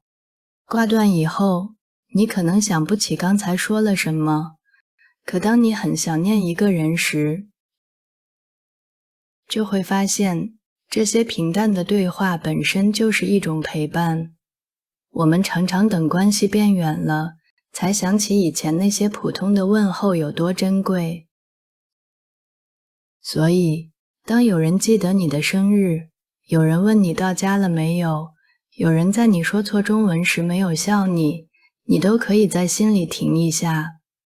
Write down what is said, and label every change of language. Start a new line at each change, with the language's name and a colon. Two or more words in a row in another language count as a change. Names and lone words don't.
Chinese: 掛斷以後，你可能想不起剛才說了什麼，可當你很想念一個人時，就會發現，這些平淡的對話本身就是一種陪伴。我們常常等關係變遠了，才想起以前那些普通的問候有多珍貴。所以，當有人記得你的生日，有人問你到家了沒有，有人在你說錯中文時沒有笑你，你都可以在心裡停一下。